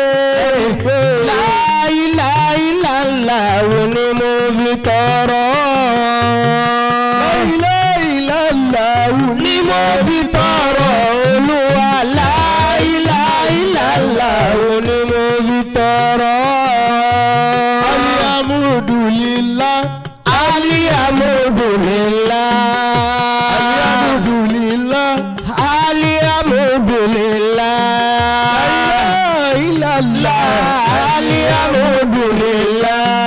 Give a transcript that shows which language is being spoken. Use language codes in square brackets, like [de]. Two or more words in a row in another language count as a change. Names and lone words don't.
[ar] لا إله إلا الله [yo] ni mo fi tọrọ. [ar] لا إله إلا الله [yo] Ni mo fi tọrọ. Olúwa [ar] لا إله إلا الله [yo] ni mo fi tọrọ. [ar] الحمد لله. الحمد لله. الحمد لله. الحمد لله. لا إله لا الحمد لله.